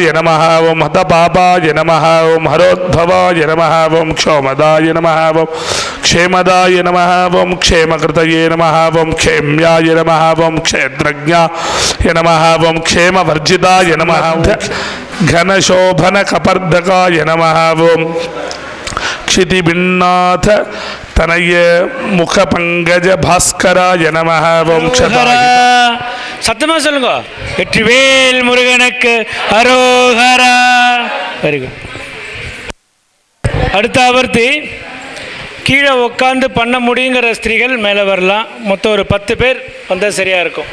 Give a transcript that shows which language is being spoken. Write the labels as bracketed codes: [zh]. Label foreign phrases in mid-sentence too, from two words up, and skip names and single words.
[sa] नमः ओम हतपापाय नमः ओम हरोद्भवाय नमः ओम क्षोमदाय नमः ओम क्षेमदाय नमः ओम क्षेमकृतये नमः ओम क्षेम्याय नमः ओम क्षेत्रज्ञाय नमः ओम क्षेमवर्जिताय नमः घनशोभनकपर्दकाय नमः ओम क्षितिबिन्नाथ तनय मुखपंकज भास्कराय नमः ओम [ta] சத்தமா சொல்லுங்க வெற்றிவேல் முருகனுக்கு அரோகரா. [en] very good. [ta] அடுத்த ஆவர்த்தி கீழே உட்காந்து பண்ண முடியுங்கிற ஸ்திரீகள் மேலே வரலாம். மொத்தம் ஒரு 10 பேர் வந்தால் சரியாக இருக்கும்.